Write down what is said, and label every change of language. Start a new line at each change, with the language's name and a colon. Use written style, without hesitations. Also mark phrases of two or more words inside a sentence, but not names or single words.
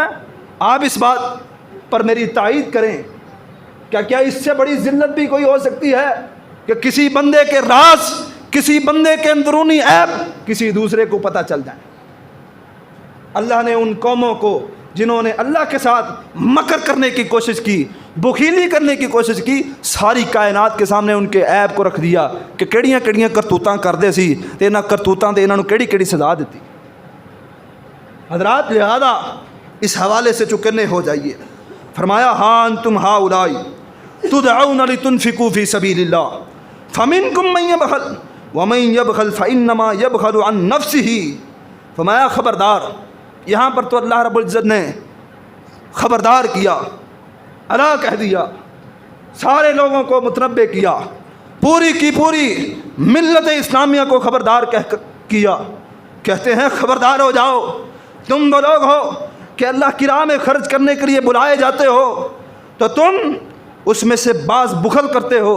Urdu: آپ اس بات پر میری تائید کریں، کیا اس سے بڑی ذلت بھی کوئی ہو سکتی ہے کہ کسی بندے کے راز، کسی بندے کے اندرونی عیب کسی دوسرے کو پتہ چل جائے؟ اللہ نے ان قوموں کو جنہوں نے اللہ کے ساتھ مکر کرنے کی کوشش کی، بخیلی کرنے کی کوشش کی، ساری کائنات کے سامنے ان کے عیب کو رکھ دیا کہ
Punjabi: کیڑیاں کیڑیاں کرتوتاں کردے سی تے انہاں کرتوتاں تے انہاں نوں کیڑی کیڑی سزا دتی۔
Urdu: حضرات لہذا اس حوالے سے چکنے ہو جائیے۔
Arabic: فرمایا ہاں انتم ہؤلاء تدعون لتنفقوا فی سبیل اللہ فمنکم من یبخل ومن یبخل فانما یبخل عن نفسہ۔
Urdu: فرمایا خبردار، یہاں پر تو اللہ رب العزت نے خبردار کیا، الا کہہ دیا، سارے لوگوں کو متنبہ کیا، پوری کی پوری ملت اسلامیہ کو خبردار کیا۔ کہتے ہیں خبردار ہو جاؤ، تم وہ لوگ ہو کہ اللہ کی راہ میں خرچ کرنے کے لیے بلائے جاتے ہو تو تم اس میں سے بعض بخل کرتے ہو۔